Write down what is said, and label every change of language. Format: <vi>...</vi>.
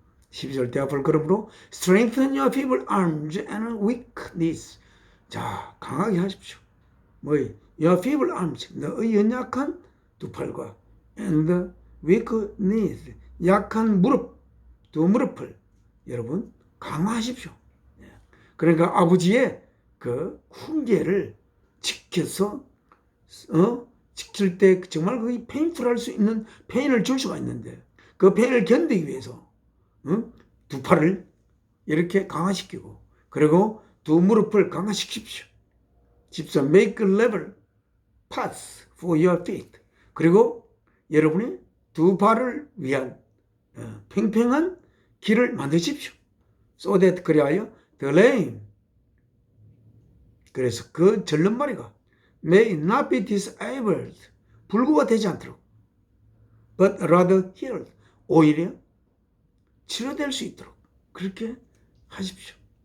<ko>12절 때 앞을 그러므로</ko> <en>strengthen your feeble arms and weak knees.</en> <ko>자, 강하게 하십시오.</ko> <en>your feeble arms,</en> <ko>너의 연약한 두 팔과</ko> <en>and weak knees,</en> <ko>약한 두 무릎을 여러분 강화하십시오. 그러니까 아버지의 그 훈계를 지켜서 지킬 때 정말 그게 페인풀할 수 있는 페인을 줄 수가 있는데 그 페인을 견디기 위해서 두 팔을 이렇게 강화시키고 그리고 두 무릎을 강화시키십시오. 14.</ko> <en>Make level paths for your feet.</en> <ko>그리고 여러분의 두 발을 위한 팽팽한 길을 만드십시오.</ko> <en>So that</en> <ko>그리하여</ko> <en>the lame,</en> <ko>그래서 그 절름발이가</ko> <en>may not be disabled,</en> <ko>불구가 되지 않도록,</ko> <en>but rather healed,</en> <ko>오히려 치료될 수 있도록 그렇게 하십시오.</ko>